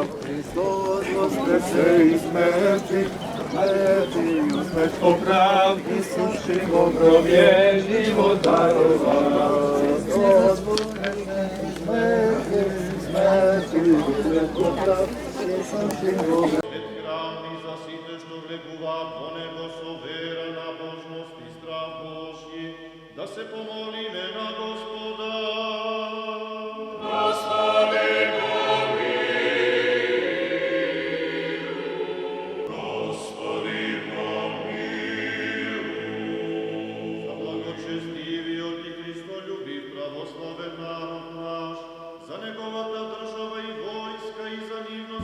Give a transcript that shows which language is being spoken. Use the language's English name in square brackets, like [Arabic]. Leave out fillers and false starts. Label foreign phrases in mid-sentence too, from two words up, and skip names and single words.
[Church Slavic] Христос воскресе из мертвых, смертью смерть поправ, и сущий в гробе живот даровал. Христос воскресе из мертвых, смертью смерть поправ, и сущий в гробе. [Macedonian] Храм и засите, что влегува по него совера на Божност и страх Божий, да се помолиме на Господа. [Church Slavic] Господи, Господи, помилуй. [Macedonian] За благочестивиот и Христолюбив православен народ наш, за неговата држава и војска и за нивно